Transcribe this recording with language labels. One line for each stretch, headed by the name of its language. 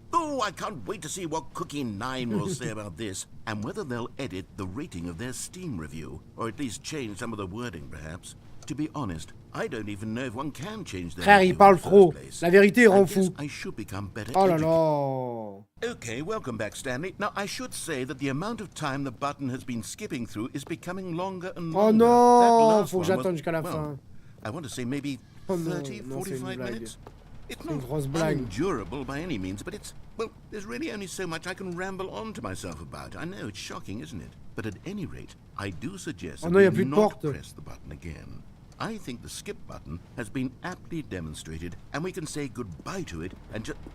English: Oh, I can't wait to see what Cookie 9 will say about this, and whether they'll edit the rating of their Steam review, or at least change some of the wording, perhaps. To be honest, I don't even know if one can change their
French: Frère, il parle trop. La vérité rend fou.
English: I should become better
French: Oh là là.
English: Okay, welcome back, Stanley. Now, I should say that the amount of time the button has been skipping through is becoming longer and longer.
French: Oh non, faut que j'attende jusqu'à la fin.
English: I want to say maybe 30, 45 minutes. It's not unendurable by any means, but it's, well, there's really only so much I can ramble on to myself about. I know, it's shocking, isn't it? But at any rate, I do suggest that we not press the button again. I think the skip button has been aptly demonstrated, and we can say goodbye to it and just...